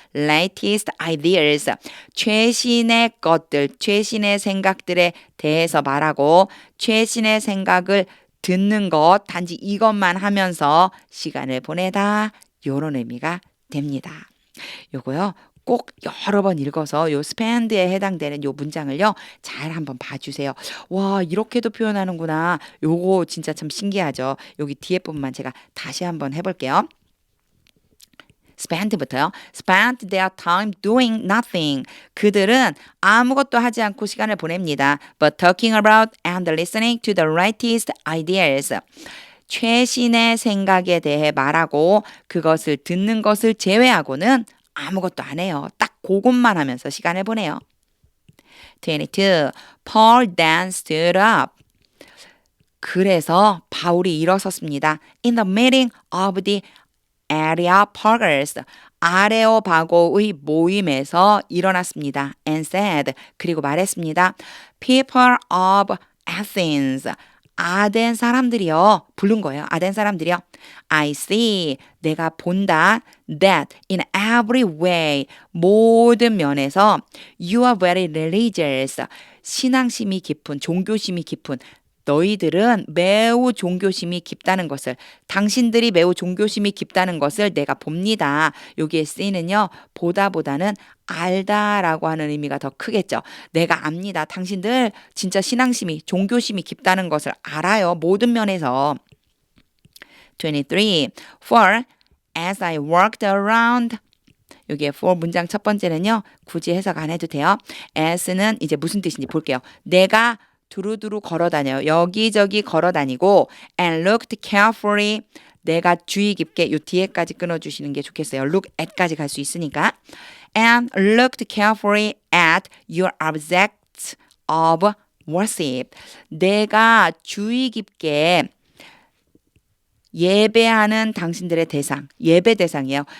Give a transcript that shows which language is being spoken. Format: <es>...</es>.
<ko>latest ideas 최신의 것들 최신의 생각들에 대해서 말하고 최신의 생각을 듣는 것 단지 이것만 하면서 시간을 보내다 요런 의미가 됩니다. 요거요. 꼭 여러 번 읽어서 요 spend에 해당되는 요 문장을요. 잘 한번 봐주세요. 와 이렇게도 표현하는구나. 요거 진짜 참 신기하죠. 여기 뒤에 부분만 제가 다시 한번 해볼게요. spend부터요.</ko> <en>spend their time doing nothing.</en> <ko>그들은 아무것도 하지 않고 시간을 보냅니다.</ko> <en>But talking about and listening to the latest ideas.</en> <ko>최신의 생각에 대해 말하고 그것을 듣는 것을 제외하고는 아무것도 안 해요. 딱 그것만 하면서 시간을 보내요.</ko> <en>22. Paul then stood up.</en> <ko>그래서 바울이 일어섰습니다.</ko> <en>In the meeting of the Areopagus.</en> <ko>아레오바고의 모임에서 일어났습니다.</ko> <en>And said.</en> <ko>그리고 말했습니다.</ko> <en>People of Athens.</en> <ko>아덴 사람들이요. 부른 거예요. 아덴 사람들이요.</ko> <en>I see.</en> <ko>내가 본다.</ko> <en>That in every way.</en> <ko>모든 면에서</ko> <en>you are very religious.</en> <ko>신앙심이 깊은, 종교심이 깊은 너희들은 매우 종교심이 깊다는 것을 당신들이 매우 종교심이 깊다는 것을 내가 봅니다. 여기에 쓰이는요. 보다보다는 알다라고 하는 의미가 더 크겠죠. 내가 압니다. 당신들 진짜 신앙심이 종교심이 깊다는 것을 알아요. 모든 면에서. 23.</ko> <en>For as I walked around</en> <ko>여기에 for 문장 첫 번째는요. 굳이 해석 안 해도 돼요. as는 이제 무슨 뜻인지 볼게요. 내가 두루두루 걸어다녀요. 여기저기 걸어다니고</ko> <en>and looked carefully</en> <ko>내가 주의 깊게 요 뒤에까지 끊어주시는 게 좋겠어요. look at까지 갈 수 있으니까</ko> <en>and looked carefully at your objects of worship</en> <ko>내가 주의 깊게 예배하는 당신들의 대상, 예배 대상이에요.</ko>